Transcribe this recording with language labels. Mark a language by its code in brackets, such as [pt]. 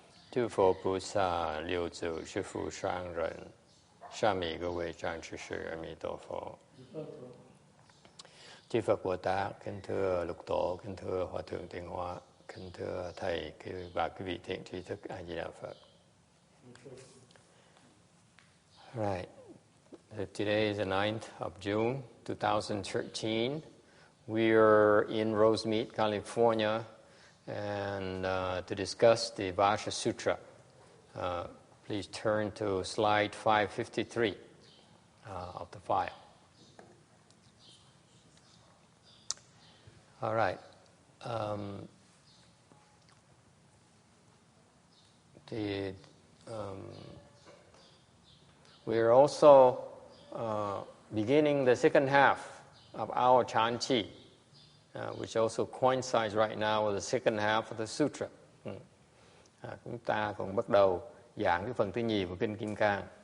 [zh] 诸佛菩萨六祖师父上人，上面各位战士士，阿弥陀佛。 [vi] Chư Phật Bồ Tát, kính thưa Lục Tổ, kính thưa Hòa Thượng Tiền Hóa, kính thưa Thầy và quý vị thiện tri thức A Di Đà Phật. [en] Right. Today is the 9th of June, 2013. We are in Rosemead, California, and to discuss the Vajra Sutra. Please turn to slide 553 of the file. All right. We're also beginning the second half of our Chanchi, which also coincides right now with the second half of the Sutra. [vi] Chúng ta còn bắt đầu giảng cái phần thứ nhì của Kinh Kim Cang.